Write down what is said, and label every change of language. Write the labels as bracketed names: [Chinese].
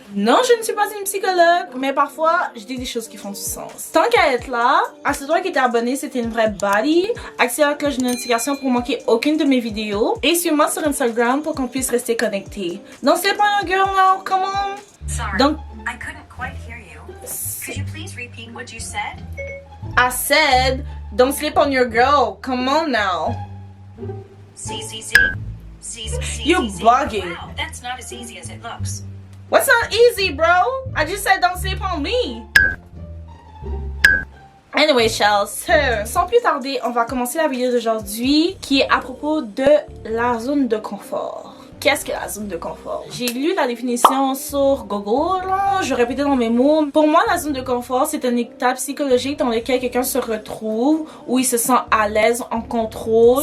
[French] Non, je ne suis pas une psychologue, mais parfois, je dis des choses qui font du sens. Tant qu'à être là, assure-toi que t'es abonné si t'es une vraie baddie, active la cloche de notification pour manquer aucune de mes vidéos, et suis-moi sur Instagram pour qu'on puisse rester connectés. [English] Donc, c'est pas un girl now, come on. Sorry, [French] Donc, [English] I couldn't quite hear you. Could you please repeat what you said? I said, don't sleep on your girl. Come on now. CCC? You bugging. Wow, that's not as easy as it looks. What's not easy, bro? I just said don't sleep on me. [French] Anyway, Shells, sans plus tarder, on va commencer la vidéo d'aujourd'hui qui est à propos de la zone de confort. Qu'est-ce que la zone de confort? J'ai lu la définition sur Google, je répétais dans mes mots. Pour moi, la zone de confort, c'est un état psychologique dans lequel quelqu'un se retrouve, où il se sent à l'aise, en contrôle.